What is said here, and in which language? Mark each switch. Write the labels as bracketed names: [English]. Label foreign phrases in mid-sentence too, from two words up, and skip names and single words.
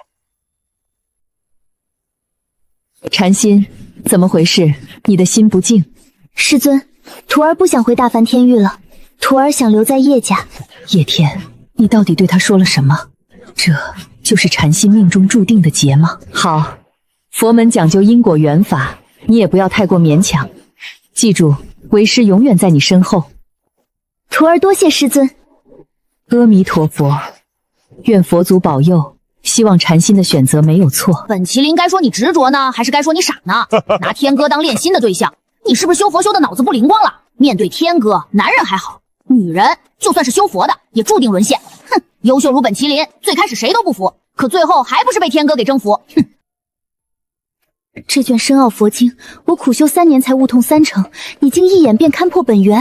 [Chinese] 禪心，怎麼回事？你的心不靜。師尊，徒兒不想回大梵天域了，徒兒想留在葉家。葉天，你到底對他說了什麼？這就是禪心命中注定的劫嗎？好。佛門講究因果緣法，你也不要太過勉強。記住，為師永遠在你身後。徒兒多謝師尊。阿彌陀佛，願佛祖保佑。希望禪心的選擇沒有錯。本麒麟該說你執着呢，還是該說你傻呢？拿天哥當戀心的對象，你是不是修佛修的腦子不靈光了？面對天哥，男人還好，女人就算是修佛的，也注定淪陷。哼，優秀如本麒麟，最開始誰都不服，可最後還不是被天哥給征服。哼。這卷深奧佛經，我苦修3年才悟通3成，你竟一眼便看破本源。